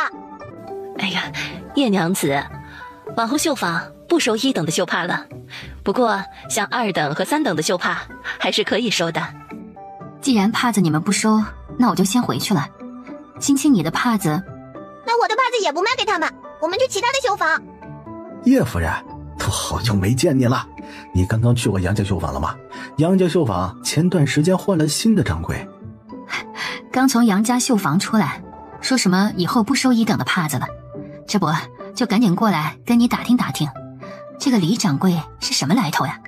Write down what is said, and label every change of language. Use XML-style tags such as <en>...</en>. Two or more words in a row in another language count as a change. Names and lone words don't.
<zh>哎呀，葉娘子，往後繡坊不收1等的繡帕了，不過像2等和3等的繡帕還是可以收的。既然帕子你們不收，那我就先回去了。青青，你的帕子，那我的帕子也不賣給他們，我們去其他的繡坊。葉夫人，都好久沒見你了，你剛剛去過楊家繡坊了嗎？楊家繡坊前段時間換了新的掌櫃。剛從楊家繡坊出來，說什麼以後不收1等的帕子了，這不就趕緊過來跟你打聽打聽，這個李掌櫃是什麼來頭呀？</zh>